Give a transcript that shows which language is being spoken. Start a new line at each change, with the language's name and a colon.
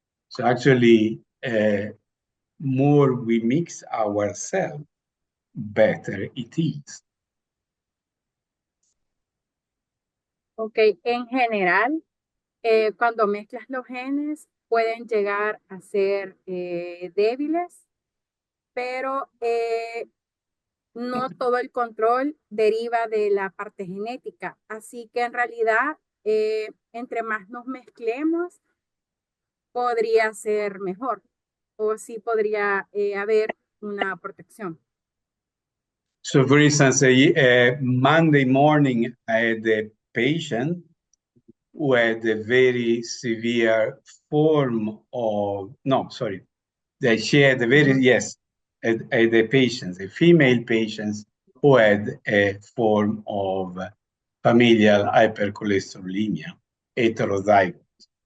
English: So actually, more we mix ourselves, better it is.
Spanish: Ok, en general, cuando mezclas los genes pueden llegar a ser débiles, pero no todo el control deriva de la parte genética. Así que en realidad, entre más nos mezclemos, podría ser mejor o sí podría haber una protección.
English: So for instance, Monday morning, I had a patient who had a very severe form of, no, sorry, that she had a very, yes, a patient, a female patient who had a form of familial hypercholesterolemia, heterozygous.